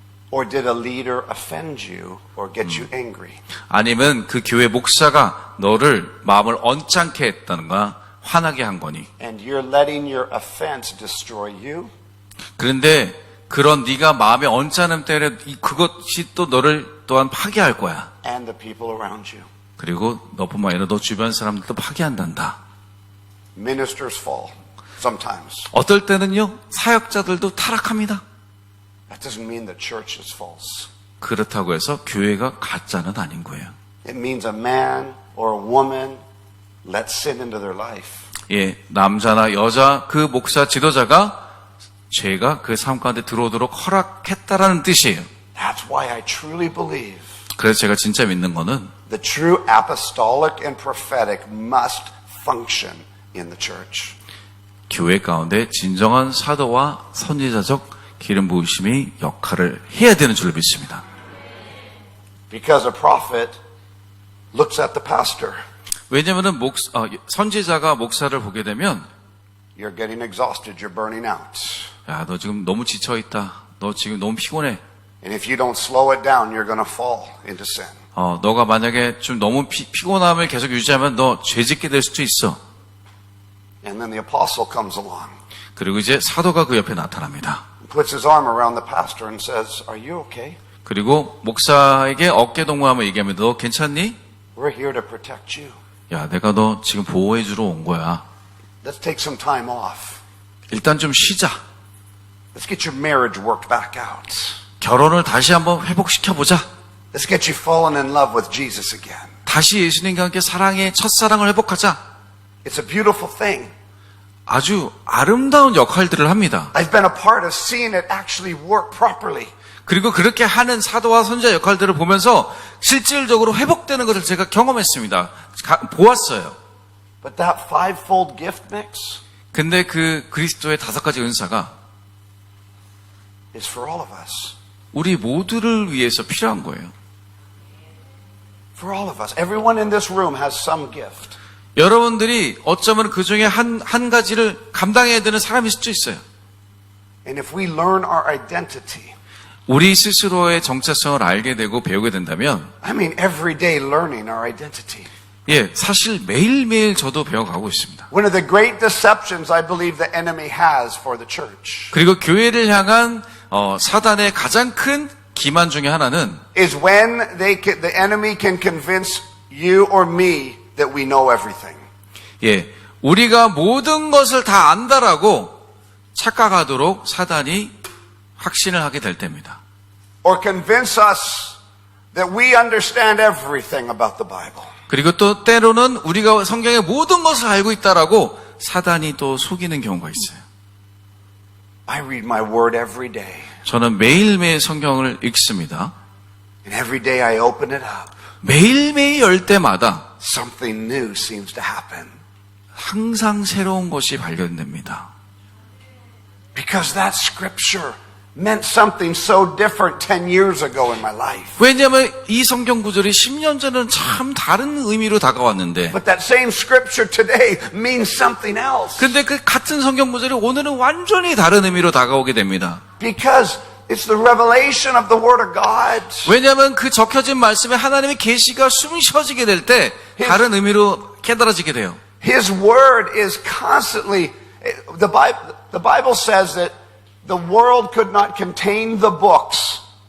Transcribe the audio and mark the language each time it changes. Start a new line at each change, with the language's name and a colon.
English: Or did a leader offend you or get you angry?
Korean: 아니면 그 교회 목사가 너를 마음을 언짢게 했다는가 화나게 한 거니?
English: And you're letting your offense destroy you?
Korean: 그런데 그런 네가 마음의 언짢음 때문에 그것이 또 너를 또한 파괴할 거야.
English: And the people around you.
Korean: 그리고 너뿐만 아니라 너 주변 사람들도 파괴한단다.
English: Ministers fall sometimes.
Korean: 어떨 때는요 사역자들도 타락합니다.
English: That doesn't mean the church is false.
Korean: 그렇다고 해서 교회가 가짜는 아닌 거예요.
English: It means a man or a woman let sin into their life.
Korean: 예, 남자나 여자 그 목사 지도자가 죄가 그 삶 가운데 들어오도록 허락했다라는 뜻이에요.
English: That's why I truly believe
Korean: 그래서 제가 진짜 믿는 거는
English: the true apostolic and prophetic must function in the church.
Korean: 교회 가운데 진정한 사도와 선지자적 기름 부으심이 역할을 해야 되는 줄로 믿습니다.
English: Because a prophet looks at the pastor.
Korean: 왜냐하면 선지자가 목사를 보게 되면
English: You're getting exhausted. You're burning out.
Korean: 야, 너 지금 너무 지쳐 있다. 너 지금 너무 피곤해.
English: And if you don't slow it down, you're going to fall into sin.
Korean: 너가 만약에 좀 너무 피곤함을 계속 유지하면 너 죄짓게 될 수도 있어.
English: And then the apostle comes along,
Korean: 그리고 이제 사도가 그 옆에 나타납니다.
English: puts his arm around the pastor and says, "Are you okay?
Korean: 그리고 목사에게 어깨 동무하며 얘기합니다. 너 괜찮니?
English: We're here to protect you.
Korean: 야, 내가 너 지금 보호해 주러 온 거야.
English: Let's take some time off.
Korean: 일단 좀 쉬자.
English: Let's get your marriage worked back out.
Korean: 결혼을 다시 한번 회복시켜 보자.
English: Let's get you fallen in love with Jesus again."
Korean: 다시 예수님과 함께 사랑의 첫사랑을 회복하자.
English: It's a beautiful thing.
Korean: 아주 아름다운 역할들을 합니다.
English: I've been a part of seeing it actually work properly.
Korean: 그리고 그렇게 하는 사도와 선지자 역할들을 보면서 실질적으로 회복되는 것을 제가 경험했습니다. 보았어요.
English: But that fivefold gift mix
Korean: 근데 그 그리스도의 5가지 은사가
English: is for all of us.
Korean: 우리 모두를 위해서 필요한 거예요.
English: For all of us. Everyone in this room has some gift.
Korean: 여러분들이 어쩌면 그 중에 한 가지를 감당해야 되는 사람일 수도 있어요.
English: And if we learn our identity,
Korean: 우리 스스로의 정체성을 알게 되고 배우게 된다면,
English: I mean every day learning our identity.
Korean: 예, 사실 매일매일 저도 배워가고 있습니다.
English: One of the great deceptions I believe the enemy has for the church
Korean: 그리고 교회를 향한 사단의 가장 큰 기만 중에 하나는
English: is when the enemy can convince you or me that we know everything.
Korean: 예, 우리가 모든 것을 다 안다라고 착각하도록 사단이 확신을 하게 될 때입니다.
English: Or convince us that we understand everything about the Bible.
Korean: 그리고 또 때로는 우리가 성경의 모든 것을 알고 있다라고 사단이 또 속이는 경우가 있어요.
English: I read my word every day.
Korean: 저는 매일매일 성경을 읽습니다.
English: And every day I open it up.
Korean: 매일매일 열 때마다
English: Something new seems to happen.
Korean: 항상 새로운 것이 발견됩니다.
English: Because that scripture meant something so different 10 years ago in my life.
Korean: 왜냐하면 이 성경 구절이 10년 전에는 참 다른 의미로 다가왔는데,
English: But that same scripture today means something else.
Korean: 근데 그 같은 성경 구절이 오늘은 완전히 다른 의미로 다가오게 됩니다.
English: Because it's the revelation of the Word of God.
Korean: 왜냐하면 그 적혀진 말씀에 하나님의 계시가 숨 쉬어지게 될 때 다른 의미로 깨달아지게 돼요.
English: His Word is constantly, the Bible says that the world could not contain the books